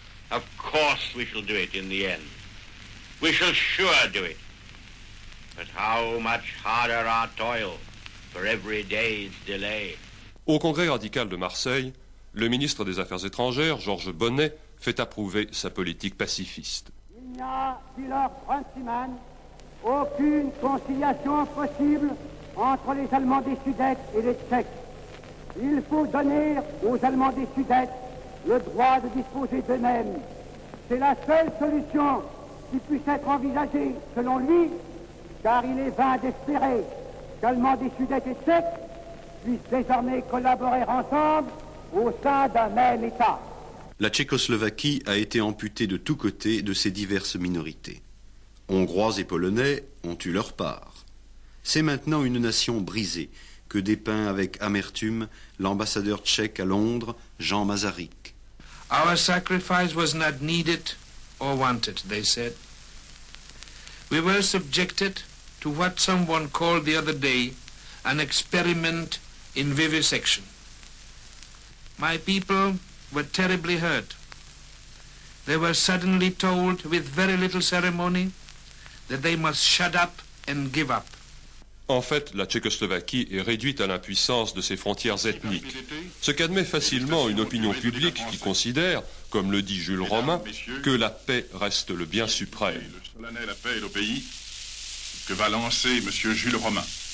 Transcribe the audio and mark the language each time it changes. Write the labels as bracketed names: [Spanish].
[English] Of course we shall do it in the end. We shall sure do it. But how much harder our toil for every day's delay. [French] Au Congrès radical de Marseille, le ministre des Affaires étrangères, Georges Bonnet, fait approuver sa politique pacifiste. Il n'y a, dit Lord Runciman, aucune conciliation possible entre les Allemands des Sudètes et les Tchèques. Il faut donner aux Allemands des Sudètes le droit de disposer d'eux-mêmes. C'est la seule solution qui puisse être envisagée, selon lui, car il est vain d'espérer qu'Allemands des Sudètes et Tchèques puissent désormais collaborer ensemble au sein d'un même État. La Tchécoslovaquie a été amputée de tous côtés de ses diverses minorités. Hongrois et Polonais ont eu leur part. C'est maintenant une nation brisée que dépeint avec amertume l'ambassadeur tchèque à Londres, Jean Masaryk. [English] Our sacrifice was not needed or wanted, they said. We were subjected to what someone called the other day an experiment in vivisection. My people were terribly hurt. They were suddenly told with very little ceremony that they must shut up and give up. [French] En fait, la Tchécoslovaquie est réduite à l'impuissance de ses frontières ethniques, ce qu'admet facilement une opinion publique qui considère, comme le dit Jules Romain, que la paix reste le bien suprême. Le solennel appel au pays que va lancer M. Jules Romain.